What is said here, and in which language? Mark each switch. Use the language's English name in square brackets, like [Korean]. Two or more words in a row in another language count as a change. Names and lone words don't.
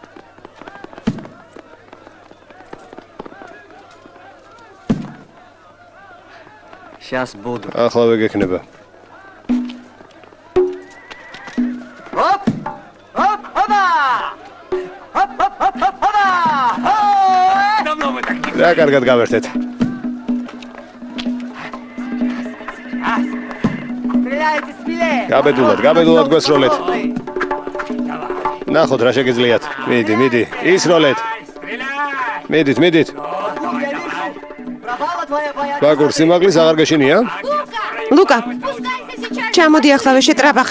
[Russian] Сейчас буду. [Georgian] ახლავე გექნება. [Russian] Оп! Оп! Опа! Оп! Оп! Оп! Опа! Давно мы так не [Georgian] რა კარგად გავერთეთ. [Russian] стреляйте смелее. [Georgian] გაბედულად გვესროლეთ. ნახოთ რა შეგიძლიათ. მიდი, ისროლეთ. მიდით. ბაგურ სიმაღლის აღარ გეშინია? ლუკა, ჩამოდი ახლა შეტრაბახა.